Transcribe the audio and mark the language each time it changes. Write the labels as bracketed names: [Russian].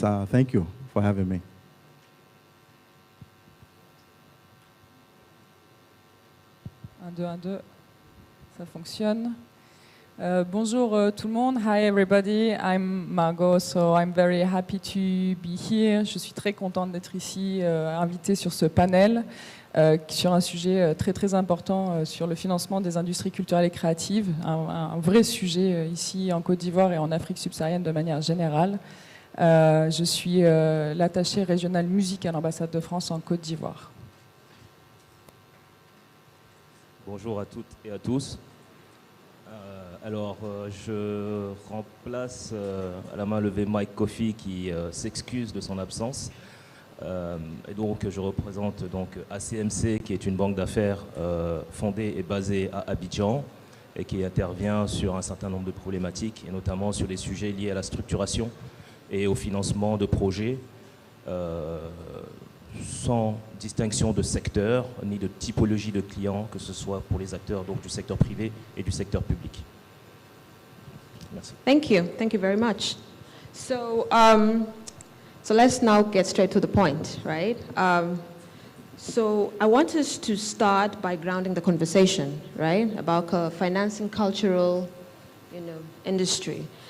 [English] Thank you for having me. [French] 1, 2, 1, 2, ça fonctionne. Bonjour tout le monde. [English] Hi everybody, I'm Margot, so I'm very happy to be here. [French] Je suis très contente d'être ici, invitée sur ce panel, sur un sujet très très important sur le financement des industries culturelles et créatives, un vrai sujet ici en Côte d'Ivoire et en Afrique subsaharienne de manière générale. Je suis l'attachée régionale musique à l'ambassade de France en Côte d'Ivoire. Bonjour à toutes et à tous. Je remplace à la main levée Mike Coffey qui s'excuse de son absence. Et donc je représente donc ACMC qui est une banque d'affaires fondée et basée à Abidjan et qui intervient sur un certain nombre de problématiques et notamment sur les sujets liés à la structuration et au financement de projets sans distinction de secteur ni de typologie de clients, que ce soit pour les acteurs donc, du secteur privé et du secteur public. Merci. [English] Thank you very much. So, so let's now get straight to the point, right? So I want us to start by grounding the conversation, right, about financing cultural, industry.